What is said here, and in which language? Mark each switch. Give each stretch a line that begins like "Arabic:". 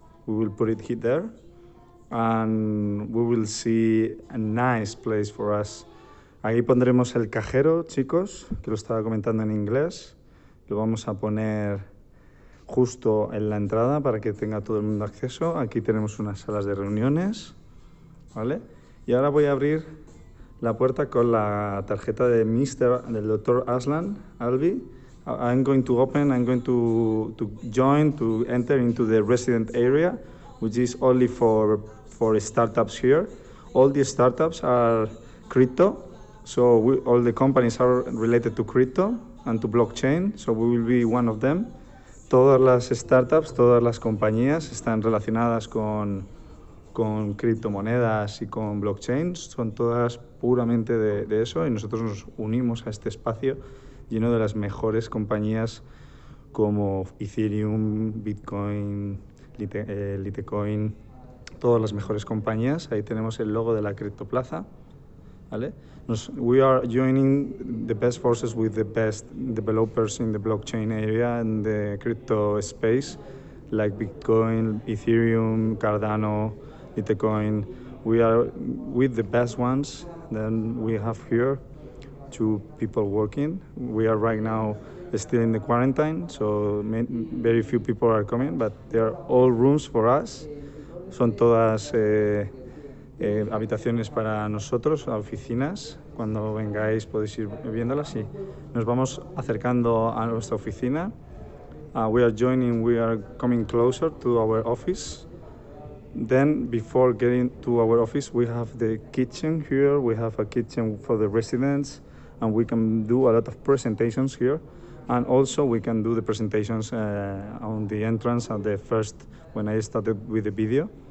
English: We will put it here there, and we will see a nice place for us.
Spanish: Ahí pondremos el cajero, chicos, que lo estaba comentando en inglés. Lo vamos a poner justo en la entrada para que tenga todo el mundo acceso. Aquí tenemos unas salas de reuniones, ¿vale? Y ahora voy a abrir la puerta con la tarjeta de del Dr. Aslan Albi.
English: I'm going to open, I'm going to join, to enter into the resident area, which is only for startups here. All the startups are crypto, so all the companies are related to crypto and to blockchain, so we will be one of them.
Spanish: Todas las startups, todas las compañías están relacionadas con criptomonedas y con blockchain, son todas puramente de eso, y nosotros nos unimos a este espacio lleno de las mejores compañías como Ethereum, Bitcoin, Litecoin, todas las mejores compañías. Ahí tenemos el logo de la Criptoplaza, ¿vale?
English: We are joining the best forces with the best developers in the blockchain area and the crypto space, like Bitcoin, Ethereum, Cardano, Litecoin. We are with the best ones. Then we have here 2 people working. We are right now still in the quarantine, so very few people are coming, but they are all rooms for us.
Spanish: Son todas habitaciones para nosotros, oficinas. Cuando vengáis podéis ir viéndolas y nos vamos acercando a nuestra oficina.
English: We are coming closer to our office. Then, before getting to our office, we have the kitchen here. We have a kitchen for the residents, and we can do a lot of presentations here. And also, we can do the presentations on the entrance at the first, when I started with the video.